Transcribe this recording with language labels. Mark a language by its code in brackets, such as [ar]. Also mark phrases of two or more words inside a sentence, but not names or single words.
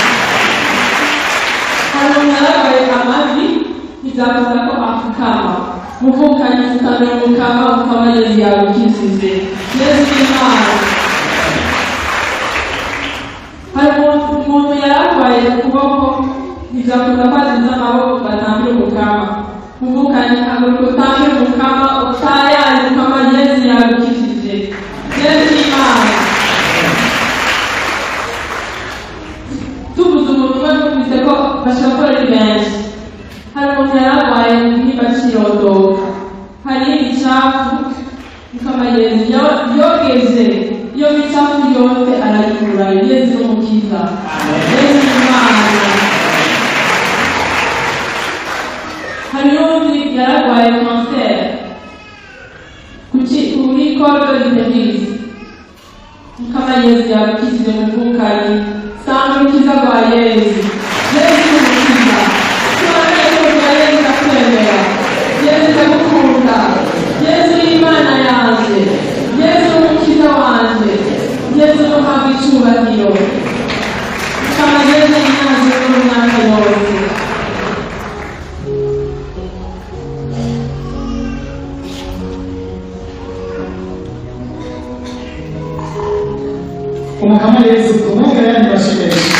[rn] Hari umuntu yararwaye amavi bizakunda ko apfukama, muvukanyi fukamira Mukama, Mukama Yesu yagukijije, Yesu n'Imana. Hari umuntu yararwaye ukuboko bizakunda ko aziza amaboko batambira Mukama, muvukanyi haguruka utambire Mukama utayaye, Mukama Yesu yagukijije, Yesu n'Imana. Tubuze umuntu umwe twumvise ko bashobora gukora ari benshi. Hari umuntu yararwaye mu gihimba cirondoka, hari ibicafu, Mukama Yesu yogeje iyo micafu yose arayikura. Yesu n'umukiza, Yesu n'Imana. Hari n'undi yararwaye kanseri kuri [fr] corde uterine, [rn] Mukama Yesu yagukijije muvukanyi sanga ukiza rwa Yesu. Yesu n'umukiza. Tuboneye ko rwa Yesu ndakwemera, Yesu ndagukunda, Yesu n'Imana yanje, Yesu n'umukiza wanje, Yesu n'uhabwa icubahiro. Mukama Yesu n'Imana n'umwaka wose. Umukama Yesu tumwongere yandi bashimire.